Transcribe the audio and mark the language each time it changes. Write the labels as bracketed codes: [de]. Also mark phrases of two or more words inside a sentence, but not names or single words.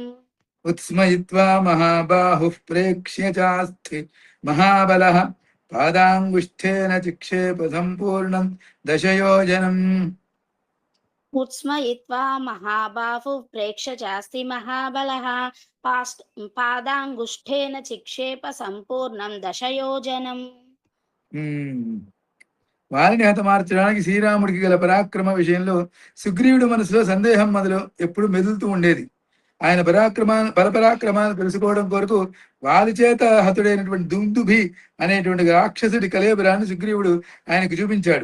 [sa] उत्स्मयित्वा महाबाहुः प्रेक्ष्य चास्ति महाबलः पादाङ्गुष्ठेन चिक्षेप सम्पूर्णं दशयोजनम् उत्स्मयित्वा महाबाहुः प्रेक्ष्य चास्ति महाबलः पादाङ्गुष्ठेन चिक्षेप सम्पूर्णं दशयोजनम् [te] వారిని హతమార్చడానికి శ్రీరాముడికి గల పరాక్రమ విషయంలో సుగ్రీవుడి మనసులో సందేహం మొదలు ఎప్పుడు మెదులుతూ ఉండేది. ఆయన బలపరాక్రమాలు తెలుసుకోవడం కొరకు వారి చేత హతుడైనటువంటి దుందుభి అనేటువంటి రాక్షసుడి కలేబరాన్ని సుగ్రీవుడు ఆయనకు చూపించాడు.